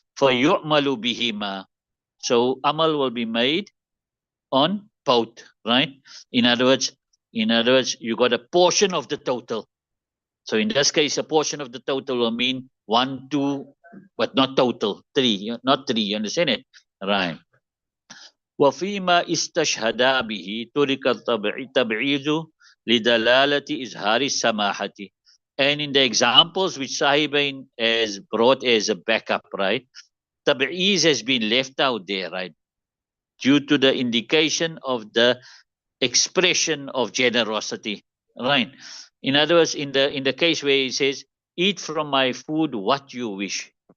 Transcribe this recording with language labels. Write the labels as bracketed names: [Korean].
[English] For [Arabic] yu'malu bihima. [English] So amal will be made on both, right? In other words, you got a portion of the total. So in this case, a portion of the total will mean 1, 2, but not total, 3, not 3. You understand it? Right. [Arabic] وفيما استشهدا به ترك التبعيض لدلالة إظهار السماحة. [English] And in the examples which Sahibain has brought as a backup, right? Tab'iz has been left out there, right? Due to the indication of the expression of generosity, right? In other words, in the case where he says, eat from my food what you wish.